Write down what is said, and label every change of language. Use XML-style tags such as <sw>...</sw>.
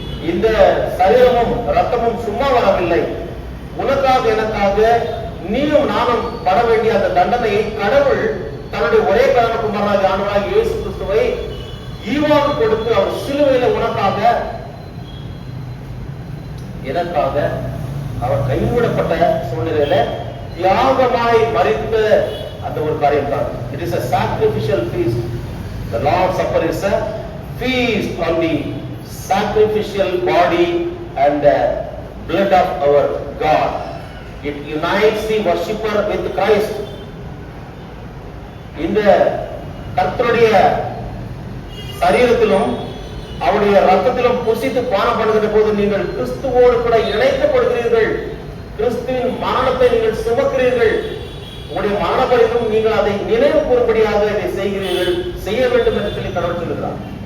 <ta>இந்த சரீரமும் ரத்தமும் சும்மா வரவில்லை, உனக்காக எனக்காக நீயும் நானும் பட வேண்டிய அந்த தண்டனையை கடவுள் தன்னுடைய ஒரே குமாரனாகிய ஆண்டவராகிய இயேசு கிறிஸ்துவை ஈவாக கொடுத்து அவர் சிலுவையில உனக்காக எனக்காக அவர் கைவிடப்பட்ட சூழ்நிலையில தியாகமாய் மரித்த அந்த ஒரு காரியம் தான்.</ta> <en>It is a sacrificial feast. The Lord's Supper is a feast on the sacrificial body and the blood of our God. It unites the worshipper with Christ.</en> <ta>இந்த கர்த்தருடைய சரீரத்திலும் அவருடைய ரத்தத்திலும் புசித்து பானம் பண்ணுகிற போது நீங்கள் கிறிஸ்துவோடு கூட இணைக்கப்படுகிறீர்கள். கிறிஸ்துவின் மரணத்தை நீங்கள் சுமக்கிறீர்கள். உங்களுடைய மரணப்படிலும் நீங்கள் அதை நினைவு கூறும்படியாக இதை செய்கிறீர்கள், செய்ய வேண்டும் என்று சொல்லி கடவுள் சொல்லுகிறார்.</ta>